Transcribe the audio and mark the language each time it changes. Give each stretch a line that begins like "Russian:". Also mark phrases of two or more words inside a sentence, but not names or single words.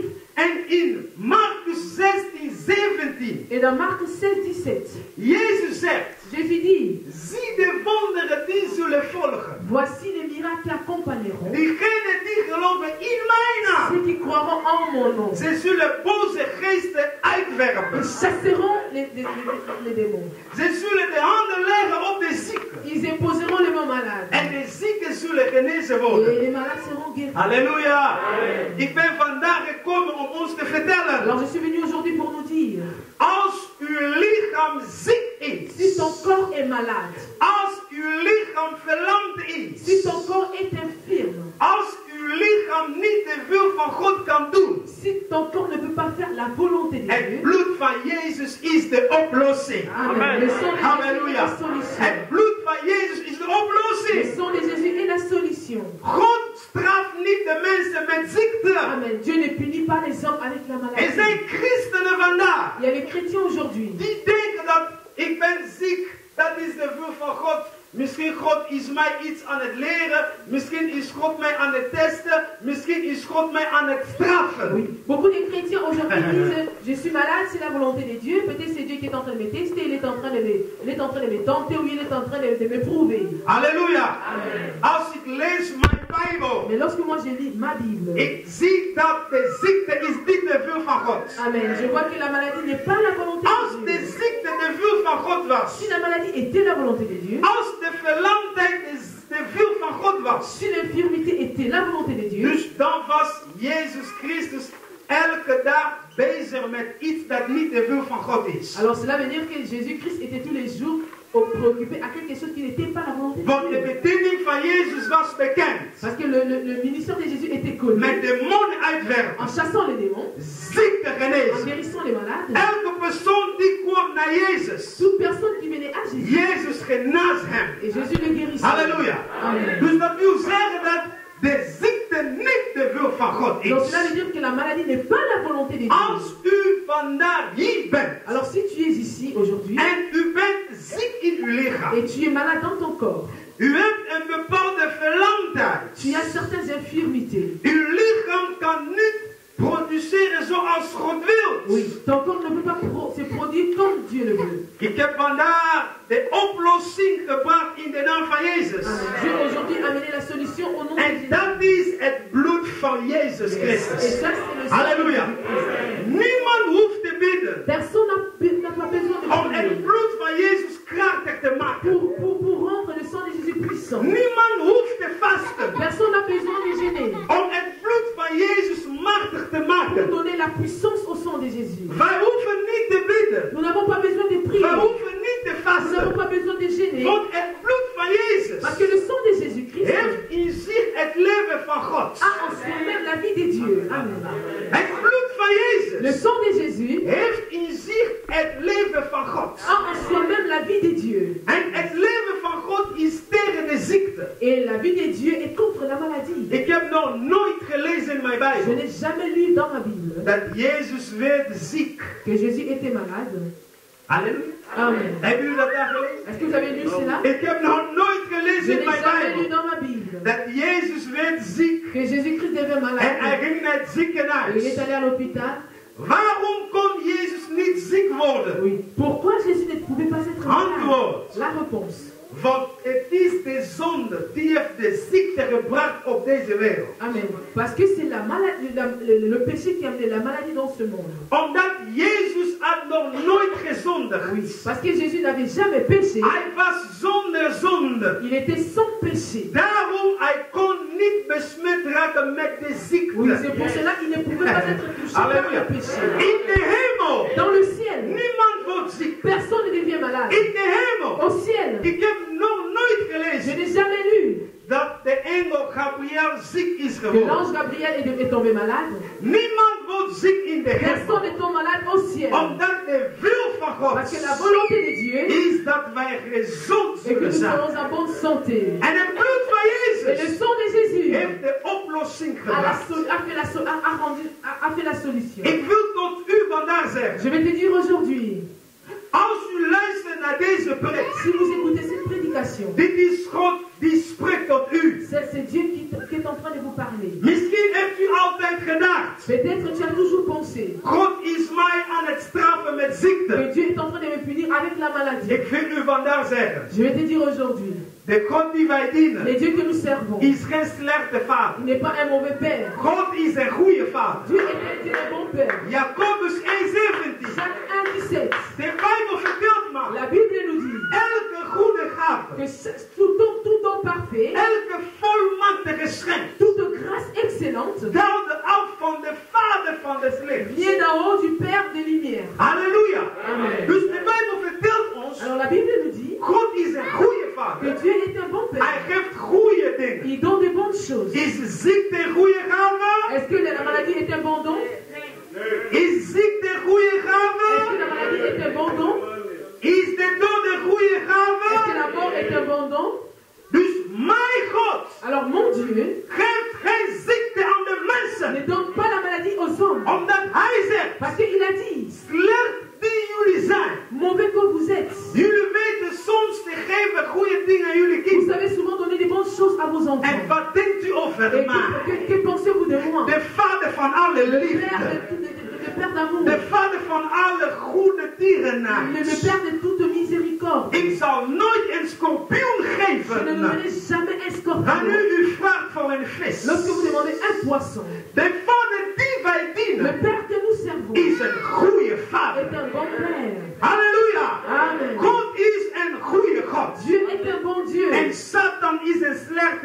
Dutch: En in Marcus 16, 17,
French: Et dans Marc 16, 17,
Dutch: Jezus zegt,
French: Jésus dit,
Dutch: zie de wonderen die zullen volgen.
French: voici les miracles qui accompagneront
Dutch: Diegenen die geloven in mijn naam,
French: ceux qui croiront en mon nom.
Dutch: ze zullen boze geesten uitwerpen.
French: Ils chasseront les démons.
Dutch: Ze zullen de handen leggen op de zieken.
French: Ils imposeront les mains malades.
Dutch: En de zieken zullen genezen
French: Et
Dutch: worden.
French: les malades seront guéris.
Dutch: Halleluja. Ik ben vandaag gekomen om ons te vertellen.
French: Alors je suis venu aujourd'hui pour nous dire,
Dutch: Als uw lichaam ziek
French: si
Dutch: is,
French: ton corps est malade,
Dutch: als uw lichaam verlamd is.
French: Si ton corps est infirme,
Dutch: Als uw lichaam niet de wil van God kan doen.
French: si ton corps ne peut pas faire la volonté de
Dutch: Het
French: Dieu,
Dutch: bloed van Jezus is de oplossing.
French: Amen. Le sang de Jésus est
Dutch: Halleluja.
French: la solution.
Dutch: Het bloed van Jezus is de
French: Le
Dutch: oplossing.
French: sang de Jésus est la solution.
Dutch: God straft niet de mensen met ziekte. Amen.
French: Dieu ne punit pas les hommes avec la
Dutch: Er
French: maladie.
Dutch: zijn christenen vandaag
French: Il y a les chrétiens aujourd'hui
Dutch: die denken dat ik ben ziek, dat is de wil van God. Misschien God is mij iets aan het leren. Misschien is God mij aan het testen. Misschien is God mij aan het straffen.
French: Oui. Beaucoup de chrétiens aujourd'hui disent je suis malade, c'est la volonté de Dieu. Peut-être c'est Dieu qui est en train de me tester, il est en train de me tenter ou il est en train de me prouver.
Dutch: Halleluja. Amen. Als ik lees mijn Bijbel,
French: Mais lorsque moi je lis ma Bible,
Dutch: ik zie dat de ziekte is niet de wil van God.
French: Amen, je vois que la maladie n'est pas la volonté
Dutch: Als de
French: de Dieu.
Dutch: ziekte de wil van God was,
French: Si la maladie était la volonté de Dieu,
Dutch: als de verlamdheid de wil van God was,
French: si l'infirmité était la volonté de Dieu,
Dutch: dus dan was Jezus Christus elke dag bezig met iets dat niet de wil van God is.
French: alors cela veut dire que Jésus-Christ était tous les jours préoccupé à quelque chose qui n'était pas la volonté
Dutch: Want de
French: de Dieu.
Dutch: bediening van Jezus was bekend.
French: Parce que le ministère de Jésus était connu
Dutch: Met demonen uitwerpen,
French: en chassant les démons,
Dutch: ziekte en genezen.
French: guérissant les malades.
Dutch: Elke persoon die kwam naar Jezus,
French: Toute personne qui venait à Jésus,
Dutch: Jezus genas hem.
French: et Jésus le guérissait.
Dutch: Halleluja. Amen. Dus dat wil zeggen dat de ziekte niet de wil van God
French: Donc
Dutch: is.
French: cela veut dire que la maladie n'est pas la volonté de
Dutch: Als
French: Dieu.
Dutch: u vandaag hier bent
French: Alors si tu es ici aujourd'hui
Dutch: en u bent ziek in uw lichaam,
French: et tu es malade dans ton corps,
Dutch: u hebt een bepaalde verlamdheid.
French: tu as certaines infirmités.
Dutch: Uw lichaam kan niet produceren zoals God wil.
French: Oui, ton corps ne peut pas se produire comme Dieu le veut.
Dutch: Ik heb vandaag de oplossing gebracht in de naam van Jezus. Amen.
French: Dieu a aujourd'hui amené la solution au nom de
Dutch: En
French: Jésus.
Dutch: dat is het bloed van Jezus
French: Et
Dutch: Christus.
French: ça, c'est le sang de
Dutch: Halleluja.
French: Jésus-Christ.
Dutch: Niemand hoeft te bidden
French: Personne n'a pas besoin de
Dutch: om het
French: prier
Dutch: bloed van Jezus krachtig te maken.
French: pour rendre le sang de Jésus puissant.
Dutch: Niemand hoeft te vasten
French: Personne n'a besoin de gêner
Dutch: om het bloed van Jezus machtig te
French: pour
Dutch: maken.
French: donner la puissance au sang de Jésus.
Dutch: Wij hoeven niet te bidden.
French: Nous n'avons pas besoin de prier.
Dutch: Wij hoeven niet te
French: Nous n'avons
Dutch: vasten.
French: pas besoin de gêner.
Dutch: Want het bloed van Jezus
French: Parce que le sang de Jésus-Christ
Dutch: heeft in zich het leven van God.
French: a en soi-même la vie de Dieu. Amen.
Dutch: Het bloed van
French: Le
Dutch: Jezus
French: sang de Jésus
Dutch: heeft in zich het leven van God.
French: a en soi-même la vie de Dieu.
Dutch: En het leven van God is tegen de ziekte.
French: Et la vie de Dieu est contre la maladie.
Dutch: Ik heb nog nooit gelezen in mijn
French: Je
Dutch: Bijbel
French: n'ai jamais lu dans ma Bible
Dutch: dat Jezus werd ziek.
French: que Jésus était malade.
Dutch: Halleluja. Amen. Hebben jullie dat daar gelezen?
French: Est-ce que vous avez lu cela?
Dutch: Ik heb nog nooit
French: Je
Dutch: gelezen in
French: n'ai
Dutch: mijn
French: jamais lu
Dutch: Bijbel
French: dans ma Bible
Dutch: dat Jezus werd ziek
French: que Jésus-Christ devait
Dutch: en hij
French: malade.
Dutch: ging naar het
French: Et il est
Dutch: ziekenhuis.
French: allé à l'hôpital.
Dutch: Waarom kon Jezus niet ziek worden?
French: Oui. Pourquoi Jésus ne pouvait pas être malade?
Dutch: Antwoord.
French: La réponse.
Dutch: Want het is de zonde die heeft de ziekte gebracht op deze wereld. Amen.
French: Parce que c'est la maladie, le péché qui a amené la maladie dans ce monde.
Dutch: Omdat Jezus had nog nooit gezondigd.
French: Parce que Jésus n'avait jamais péché.
Dutch: Hij was zonder zonde.
French: Il était sans péché.
Dutch: Daarom hij kon niet besmet raken met de ziekte.
French: Oui, c'est pour cela qu'il ne pouvait pas être touché par
Dutch: Halleluja.
French: le péché.
Dutch: In de hemel.
French: Dans le ciel,
Dutch: Niemand wordt ziek.
French: personne ne devient malade.
Dutch: In de hemel.
French: Au ciel,
Dutch: Ik heb nog nooit
French: je
Dutch: gelezen
French: n'ai jamais lu
Dutch: dat de engel Gabriel ziek is
French: que
Dutch: geworden.
French: l'ange Gabriel est tombé malade.
Dutch: Niemand wordt ziek in de hemel.
French: Personne ne tombe malade au ciel.
Dutch: Omdat de wil van God
French: Parce que la volonté de Dieu
Dutch: is dat wij gezond
French: est que
Dutch: zullen
French: nous
Dutch: zijn.
French: serons en bonne santé.
Dutch: En het bloed van
French: Et le
Dutch: Jezus
French: sang de Jésus
Dutch: heeft de oplossing
French: a
Dutch: gebracht.
French: fait la solution.
Dutch: Ik wil tot u vandaag zeggen.
French: Je vais te dire aujourd'hui,
Dutch: Als u luistert naar deze preek.
French: si vous écoutez cette prédication,
Dutch: Dit is God die spreekt tot u.
French: c'est Dieu qui est en train de vous parler.
Dutch: Misschien heeft u altijd gedacht.
French: Peut-être tu as toujours pensé
Dutch: God is mij aan het straffen met
French: que
Dutch: ziekte.
French: Dieu est en train de me punir avec la maladie.
Dutch: Ik wil u vandaag zeggen.
French: Je vais te dire aujourd'hui,
Dutch: De God die wij
French: le
Dutch: dienen
French: Dieu que nous servons,
Dutch: is geen slechte vader.
French: il n'est pas un mauvais père.
Dutch: God is een goede vader.
French: Dieu est un bon père.
Dutch: Jacobus 1:17.
French: Jacques 1,17.
Dutch: De Bijbel vertelt maar.
French: La Bible nous dit
Dutch: Elke goede gave.
French: que tout don parfait,
Dutch: Elke volmaakte geschenk.
French: toute grâce excellente,
Dutch: Daalde af van de vader van het licht.
French: vient d'en haut du Père des Lumières.
Dutch: Halleluja. Amen. Dus de Bijbel vertelt ons.
French: Alors la Bible nous dit
Dutch: God is een goede vader. vader.
French: Que Dieu est un bon
Dutch: Hij
French: Père.
Dutch: geeft goede dingen.
French: Il donne de bonnes choses.
Dutch: Is ziekte een goede gave?
French: Est-ce que la maladie est un bon don?
Dutch: Is ziekte een goede
French: Est-ce que
Dutch: gave?
French: la maladie est un bon don?
Dutch: Is de dood een goede
French: Est-ce que
Dutch: gave?
French: la mort est un bon don?
Dutch: Dus mijn God
French: Alors mon Dieu
Dutch: geeft geen ziekte aan de
French: ne
Dutch: mensen.
French: donne pas la maladie aux hommes.
Dutch: Omdat hij zegt,
French: Parce qu'il a dit,
Dutch: slecht die jullie zijn.
French: mauvais que vous êtes.
Dutch: Jullie weten soms te geven goede dingen aan jullie
French: Vous
Dutch: kinderen.
French: savez souvent donner des bonnes choses à vos
Dutch: En
French: enfants.
Dutch: wat denkt u over
French: Et
Dutch: mij?
French: que pensez-vous de moi?
Dutch: De vader van alle
French: Le
Dutch: liefde.
French: Père d'amour.
Dutch: De vader van alle goede
French: Le
Dutch: tierennaars.
French: Père de toute miséricorde.
Dutch: Ik zal nooit een schorpioen
French: Je ne
Dutch: geven.
French: donnerai jamais un scorpion.
Dutch: Wanneer u vraagt voor een vis.
French: Lorsque vous demandez un poisson,
Dutch: De vader die wij
French: le
Dutch: dienen
French: Père que nous servons
Dutch: is een goede
French: est
Dutch: vader.
French: un bon Père.
Dutch: Halleluja. Amen. God is een goede God.
French: Dieu est un bon Dieu.
Dutch: En Satan is een slechte